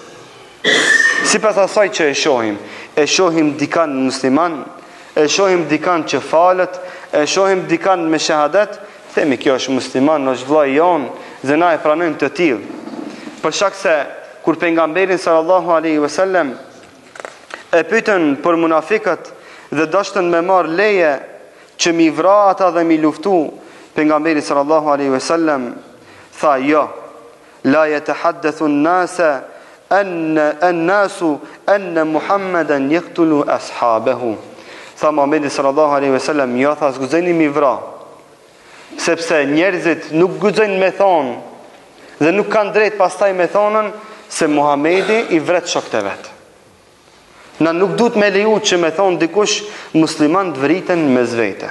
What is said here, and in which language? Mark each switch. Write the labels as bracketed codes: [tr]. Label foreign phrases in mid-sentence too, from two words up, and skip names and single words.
[sq] Si pas asaj që e shohim dikan musliman, e shohim dikan që falet, e shohim dikan me shahadet, themi kjo është musliman, është vllai jon, dhe na e pranojmë të tillë. Për shkak se kur pejgamberi [ar] صلى الله عليه وسلم [sq] e pyetën për munafiqët dhe dështën me marr leje që mi vra ata dhe mi luftu, pejgamberi [ar] صلى الله عليه وسلم [sq] tha jo, [ar] لا يتحدث الناس الناس أن محمدا يقتل أصحابه. [sq] Tha Muhamedi [ar] صلى الله عليه وسلم, [sq] jo, tha zguzeni mi vra, sepse njerëzit nuk guxojnë me thonë dhe nuk kanë drejt pastaj me thonën se Muhamedi i vret shokët e vet. Na nuk duhet me leju që me thonë dikush musliman të vriten me zvete.